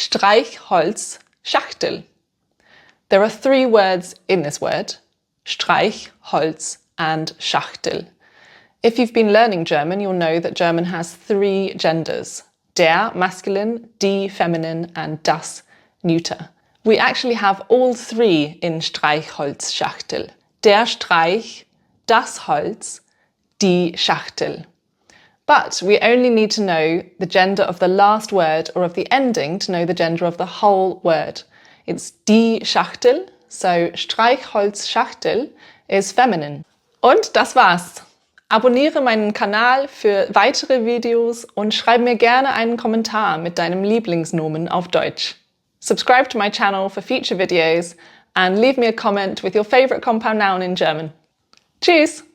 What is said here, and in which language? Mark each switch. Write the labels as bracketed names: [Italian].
[English] Streichholzschachtel. There are 3 words in this word, Streich, Holz and Schachtel. If you've been learning German, you'll know that German has 3 genders, der masculine, die feminine and das neuter. We actually have all 3 in Streichholzschachtel. [German] Der Streich, das Holz, die Schachtel. [English] But we only need to know the gender of the last word or of the ending to know the gender of the whole word. It's die Schachtel, so Streichholzschachtel is feminine. [German] Und das war's. Abonniere meinen Kanal für weitere Videos und schreib mir gerne einen Kommentar mit deinem Lieblingsnomen auf Deutsch. [English] Subscribe to my channel for future videos and leave me a comment with your favourite compound noun in German. Tschüss!